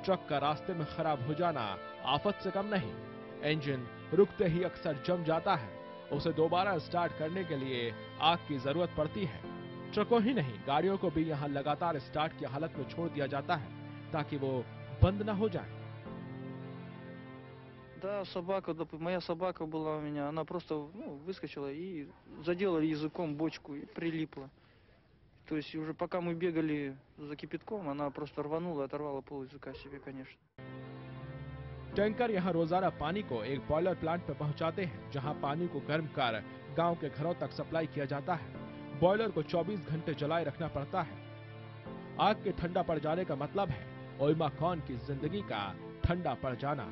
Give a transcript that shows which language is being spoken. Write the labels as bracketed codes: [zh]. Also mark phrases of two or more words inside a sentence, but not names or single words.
[hi] ट्रक का रास्ते में खराब हो जाना आफत से कम नहीं। इंजन रुकते ही अक्सर जम जाता है। उसे दोबारा स्टार्ट करने के लिए आग की जरूरत पड़ती है। ट्रकों ही नहीं, गाड़ियों को भी यहाँ लगातार स्टार्ट की हालत में छोड़ दिया जाता है, ताकि वो बंद न हो जाए। [ru] Да, собака, моя собака была у меня, она просто выскочила и задела языком бочку и прилипла. То есть уже пока мы бегали за кипятком, она просто рванула и оторвала пол языка себе, конечно. [hi] टैंकर यहाँ रोजाना पानी को एक [en] boiler plant [hi] पे पहुंचाते हैं, जहां पानी को गर्म कर गांव के घरों तक सप्लाई किया जाता है। बॉयलर को 24 घंटे जलाए रखना पड़ता है। आग के ठंडा पड़ जाने का मतलब है ओइमाकॉन की जिंदगी का ठंडा पड़ जाना।